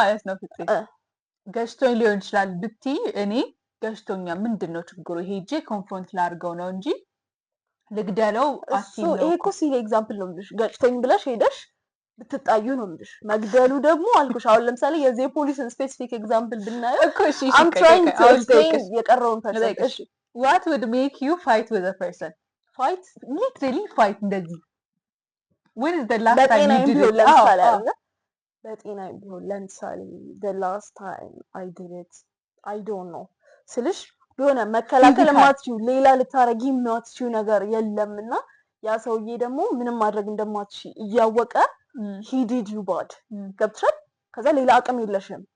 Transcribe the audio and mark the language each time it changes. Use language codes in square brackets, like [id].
[am] ማለት ነው ፍቅሬ ገጭቶኝ ሊሆን ይችላል ብትይ እኔ ገጭቶኛ ምንድነው ችግሩ ሄጄ ኮንፍሮንት ላድርገው ነው እንጂ ልግደለው አሲል ነው ይሄ እኮ ሲል ኤግዛምፕል ነው የምልሽ ገጭቶኝ ብለሽ ሄደሽ ብትጣዩ ነው የምልሽ መግደሉ ደግሞ አልኩሽ አሁን ለምሳሌ የዚህ ፖሊስን ስፔሲፊክ ኤግዛምፕል ብናየው እኮ እሺ [en] I'm trying to explain [am] የቀረውን ፐርሰንት እሺ [en] what would make you fight with a person fight literally fight [am] እንደዚህ [en] when is the last time you did it [am] በጤና ቢሆን ለምሳሌ [en] the last time I did it I don't know [am] ስልሽ የሆነ መከላከል ማትችው ሌላ ልታረጊ ማትችው ነገር የለምና ያ ሰውዬ ደግሞ ምንም ማድረግ እንደማትች እያወቀ [en] he did you bad [am] ገብቶሻል ከዛ ሌላ አቅም የለሽም